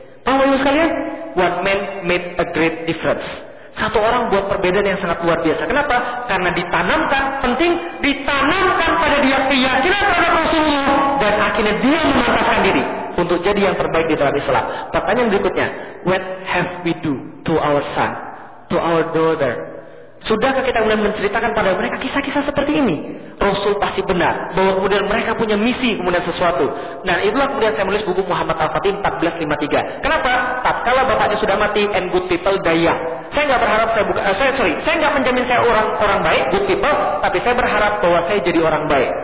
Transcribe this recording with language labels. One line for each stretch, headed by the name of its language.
Indonesian: Bapak-bapak sekalian,
English: one man made a great difference.
Indonesian: Satu orang buat perbedaan yang sangat luar biasa. Kenapa? Karena ditanamkan, penting, ditanamkan pada dia keyakinan terhadap Rasulullah. Dan akhirnya dia memantaskan diri untuk jadi yang terbaik di dalam Islam. Pertanyaan berikutnya,
English: what have we do to our son, to our daughter?
Indonesian: Sudahkah kita mulai menceritakan pada mereka kisah-kisah seperti ini? Rasul pasti benar. Bahwa kemudian mereka punya misi kemudian sesuatu. Nah, itulah kemudian saya menulis buku Muhammad Al-Fatih 1453. Kenapa? Tatkala bapaknya sudah mati
English: and good people die young.
Indonesian: Saya enggak berharap saya buka, saya enggak menjamin saya orang baik,
English: good people,
Indonesian: tapi saya berharap bahwa saya jadi orang baik.